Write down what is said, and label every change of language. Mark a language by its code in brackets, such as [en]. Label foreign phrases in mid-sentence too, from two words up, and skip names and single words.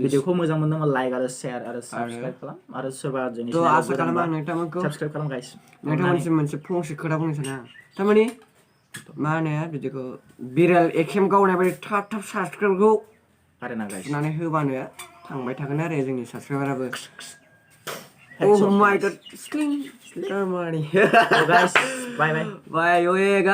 [brx] भिडिअखौ मोजां मोनदोंबा लाइक आरो शेयार आरो साबस्क्राइब खालाम आरो सोरबा जोंनि थ' आसा खालामो आं नोंथांमोनखौ साबस्क्राइब खालाम गाइस नोंथांमोनसिम मोनसे फंसे खोथा बुंनो सानो आं थारमाने मा होनो बिदिखौ बिरेल एखेम गावनाय बायदि थाब साबस्क्राइबखौ आरोना गाइस [en] थुनानै होबानो थांबाय थागोन आरो जोंनि साबस्क्राइबाराबो Oh my god, sling, money. guys, bye. Bye,